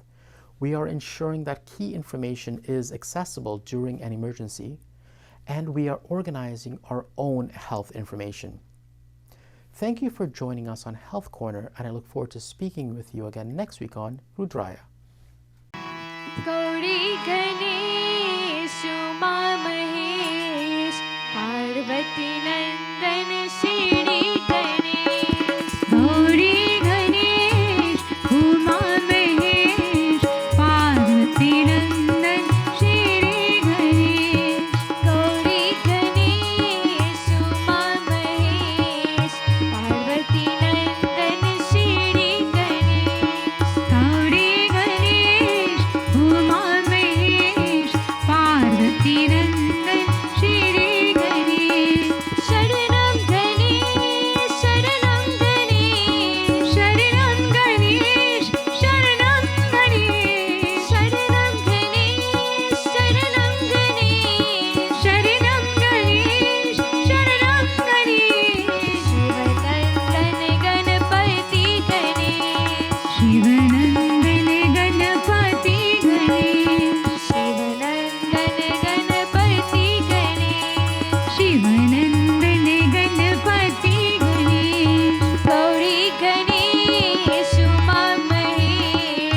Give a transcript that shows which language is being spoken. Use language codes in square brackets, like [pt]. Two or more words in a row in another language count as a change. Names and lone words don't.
[en] We are ensuring that key information is accessible during an emergency, and we are organizing our own health information. Thank you for joining us on Health Corner, and I look forward to speaking with you again next week on Rudraaya. [hi] गौरी गणेश उमा महेश पार्वती नंदन श्री गणेश गौरी गणेश उमा महेश पार्वती नंदन श्री गणेश गौरी गणेश उमा महेश पार्वती नंदन श्री गणेश गौरी गणेश उमा महेश पार्वती नंदन श्री गणेश शरणं गणेश शरणं गणेश शरणं गणेश शरणं गणेश शरणं गणेश शरणं गणेश शरणं गणेश शरणं गणेश शिवनंदन गणपति गणेश शिवनंदन गणपति गणेश शिवनंदन गणपति गणेश शिवनंदन गणपति गणेश गौरी गणेश उमा महेश